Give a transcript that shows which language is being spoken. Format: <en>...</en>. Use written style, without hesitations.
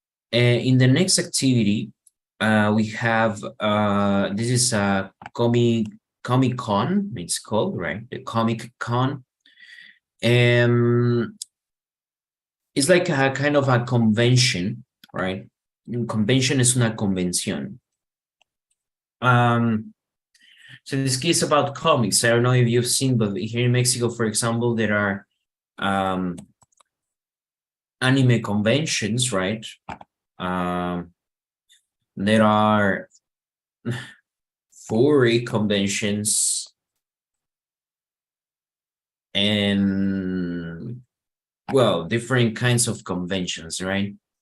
<en>In the next activity, we have, this is a Comic Con, it's called, right? The Comic Con. It's like a kind of a convention, right?</en> <es>Convention es una convención.</es> <en>So this case about comics, I don't know if you've seen, but here in Mexico, for example, there are anime conventions, right? There are furry conventions and, well, different kinds of conventions, right?</en>